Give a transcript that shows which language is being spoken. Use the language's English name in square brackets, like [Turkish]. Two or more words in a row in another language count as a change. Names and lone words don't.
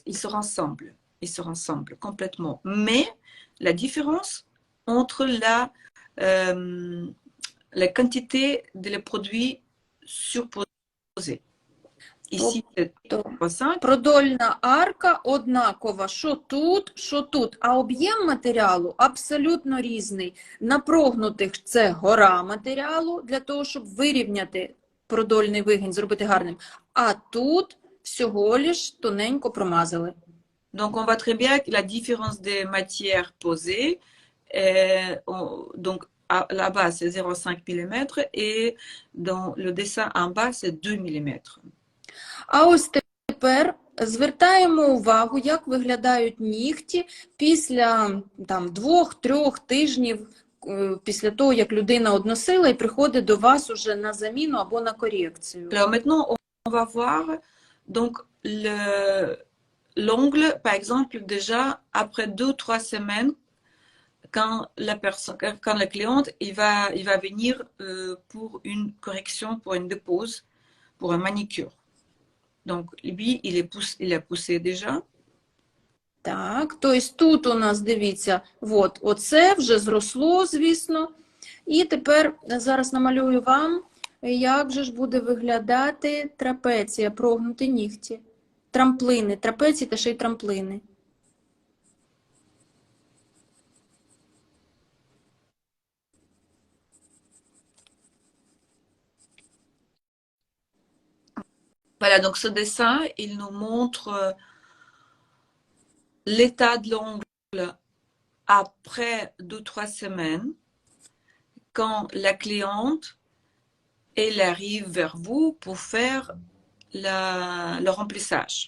[French] Ils se ressemblent complètement. Mais la différence entre la quantité des produits surposés. Ici, c'est [Ukrainian] Тобто 5. продольна арка однакова, що тут, а об'єм матеріалу абсолютно різний. На прогнутих це гора матеріалу, для того, щоб вирівняти продольний вигін, зробити гарним. А тут всього лиш тоненько промазали. [French] Donc, on voit très bien que la différence des matières posées, donc là-bas, c'est 0,5 mm et dans le dessin en bas, c'est 2 mm. [Ukrainian] А ось тепер звертаємо увагу, як виглядають нігті після 2-3 тижнів після того, як людина односила і приходить до вас уже на заміну або на корекцію. [French] Alors maintenant, on va voir donc l'ongle, par exemple, déjà après 2-3 semaines, quand la cliente il va venir pour une correction, pour une dépose, pour un manicure. Donc lui, il est poussé déjà. [Ukrainian] Так, тобто тут у нас, дивіться, оце вже зросло, звісно. І тепер зараз намалюю вам, як же ж буде виглядати трапеція, прогнуті нігті. Трамплини, трапеції та ще й трамплини. [French] Voilà, donc ce dessin, il nous montre l'état de l'ongle après 2-3 semaines, quand la cliente, elle arrive vers vous pour faire le remplissage.